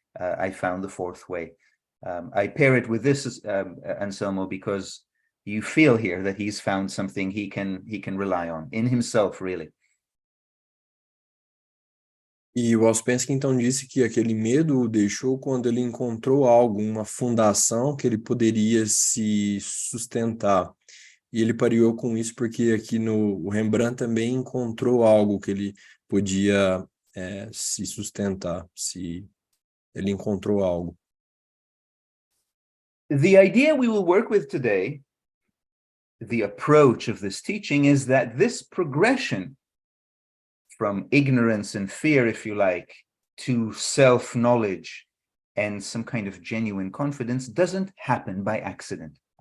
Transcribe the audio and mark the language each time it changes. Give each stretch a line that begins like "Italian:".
English: I found the fourth way. I pair it with this, Anselmo, because you feel here that he's found something he can rely on in himself, really.
Portuguese: E o Ouspensky então disse que aquele medo o deixou quando ele encontrou algo, uma fundação que ele poderia se sustentar. E ele pareou com isso porque aqui o Rembrandt também encontrou algo que ele podia se sustentar, ele encontrou algo.
English: The idea we will work with today, the approach of this teaching, is that this progression from ignorance and fear, if you like, to self-knowledge and some kind of genuine confidence doesn't happen by accident.